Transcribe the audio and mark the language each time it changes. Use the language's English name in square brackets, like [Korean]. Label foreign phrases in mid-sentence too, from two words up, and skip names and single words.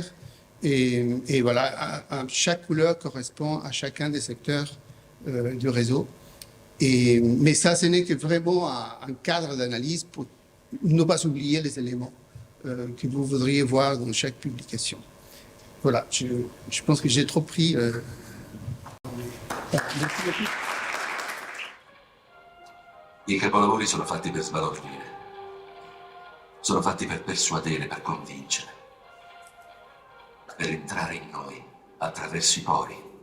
[French] Et voilà, chaque couleur correspond à chacun des secteurs du réseau. Mais ça, ce n'est que vraiment un cadre d'analyse pour ne pas oublier les éléments que vous voudriez voir dans chaque publication. Voilà, je pense que j'ai trop pris. [Italian] I capolavori sono fatti per sbalordire. Sono fatti per persuadere, per convincere. Per entrare in noi, attraverso i pori.